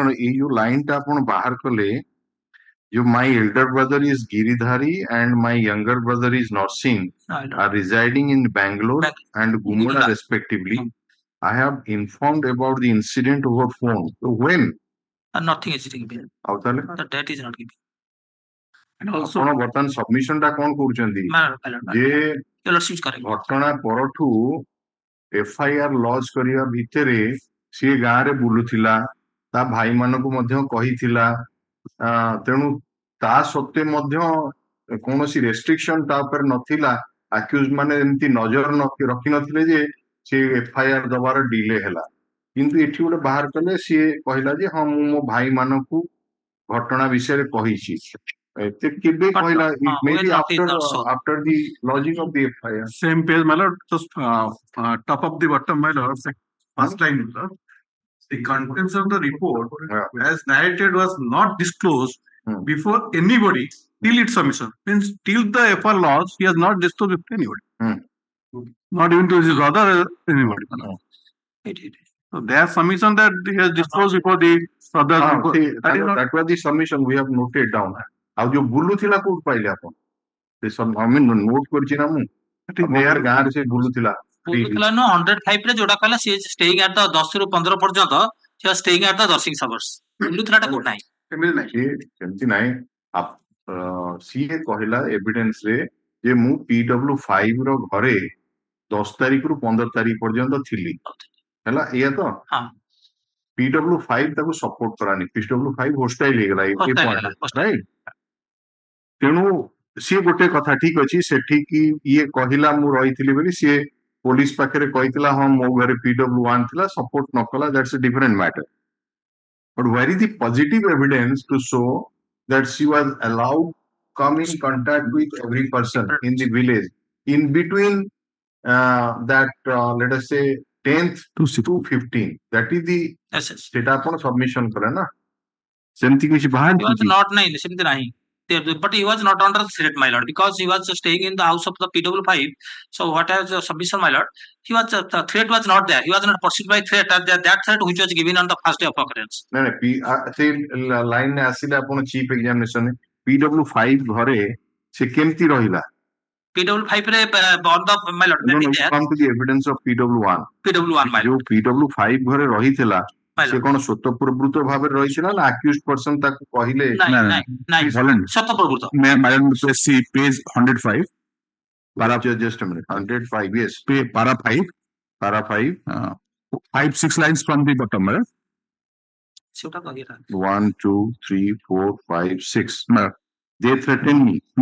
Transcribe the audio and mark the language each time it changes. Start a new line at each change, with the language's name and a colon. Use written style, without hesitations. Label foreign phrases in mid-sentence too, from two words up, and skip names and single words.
English: No, you line
Odia: ଟା ଆପଣ ବାହାର କଲେ.
English: My elder brother is Giridhari and my younger brother is Narsingh are residing in Bangalore and Gumda respectively. I have informed about the incident over phone. So when? Nothing is given. The date is not given. And also,
Odia: ବର୍ତ୍ତମାନ submission ଟା କଣ କରୁଛନ୍ତି ଯେ ଘଟଣା ପରଠୁ FIR ଲଜ୍ କରିବା ଭିତରେ ସିଏ ଗାଁରେ ବୁଲୁଥିଲା, ତା ଭାଇ ମାନଙ୍କୁ ମଧ୍ୟ କହିଥିଲା, ତେଣୁ ତା ସତ୍ତ୍ୱେ ମଧ୍ୟ କୌଣସି ରେଷ୍ଟ୍ରିକ୍ସନ ତା ଉପରେ ନଥିଲା। ଆକ୍ୟୁଜ ମାନେ ଏମିତି ନଜର ରଖିନଥିଲେ ଯେ ସେ FIR ଦବାର ଡିଲେ ହେଲା, କିନ୍ତୁ ଏଠି ଗୋଟେ ବାହାର କଲେ ସିଏ କହିଲା ଯେ ହଁ ମୁଁ ମୋ ଭାଇ ମାନଙ୍କୁ ଘଟଣା ବିଷୟରେ କହିଛି।
English: Maybe after the lodging of the FIR. Same page, my lord, just top of the bottom, my lord, first line, my lord. The contents of the report, as narrated, was not disclosed before anybody till its submission. Means till the FIR laws, he has not disclosed it to anybody. Not even to his brother, anybody. So their submission that he has disclosed before the brother. That was the submission we have noted down.
Odia: ଆଉ ଯୋଉ ବୁଲୁଥିଲା କୋଉଠି ପାଇଲେ ଆପଣ? ଆମେ ନୋଟ କରିଛି ନା ମୁଁ ଗାଁରେ ସେ ବୁଲୁଥିଲା। 105 ରେ ଯୋଉଟା କହିଲା ସେ
English: staying at the
Odia: 10 ରୁ 15 ପର୍ଯ୍ୟନ୍ତ ସେ
English: staying at the nursing hours
Odia: ବୁଲୁଥିଲା ଟା କୋଉଠି ନାହିଁ। ସେମିତି ନାହିଁ। ସିଏ କହିଲା ଏଭିଡେନ୍ସ ରେ ଯେ ମୁଁ PW5 ର ଘରେ 10 ତାରିଖରୁ 15 ତାରିଖ ପର୍ଯ୍ୟନ୍ତ ଥିଲି, ହେଲା ଏଇଆ ତ? PW5 ତାକୁ ସପୋର୍ଟ କରାନି, PW5 ହୋଷ୍ଟାଇଲ ହେଇଗଲା ଏ ପଏଣ୍ଟ, ରାଇଟ? ତେଣୁ ସିଏ ଗୋଟେ କଥା ଠିକ ଅଛି, ସେଠିକି ଇଏ କହିଲା ମୁଁ ରହିଥିଲି ବୋଲି ସିଏ ପୋଲିସ ପାଖରେ କହିଥିଲା ହଁ ମୋ ଘରେ PW1 ଥିଲା, ସପୋର୍ଟ ନ କଲା,
English: that's a different matter. But where is the positive evidence to show that she was allowed come in contact with every person in the village in between that let us say 10th to 15th? That is the
Odia: ସେଟା ଆପଣ submission କଲେ ନା, ସେମିତି କିଛି ବାହାରି not ନାହିଁ, ସେମିତି ନାହିଁ।
English: But he was not under threat, my lord, because he was staying in the house of the PW5. So what has the submission, my lord? He was the threat was not there. He was not pursued by threat. That threat which was given on the first day of occurrence. ସେ ଲାଇନ ରେ ଆସିଲେ ଆପଣ chief examination PW5 ଘରେ ସେ କେମିତି ରହିଲା? PW5 ରେ my lord, come to the evidence of PW1, my lord.
Odia: ଯୋଉ PW5 ଘରେ ରହିଥିଲା ସେ କଣ ସ୍ୱତଃପ୍ରବୃତ୍ତ ଭାବରେ ରହିଥିଲା ନା
English: accused person
Odia: ତାକୁ କହିଲେ? ସ୍ୱତଃପ୍ରବୃତ୍ତ।
English: page 105 just a minute, 105, yes, para 5 5-6 lines from the bottom, right? 1 2 3 4 5 6 they threatened me.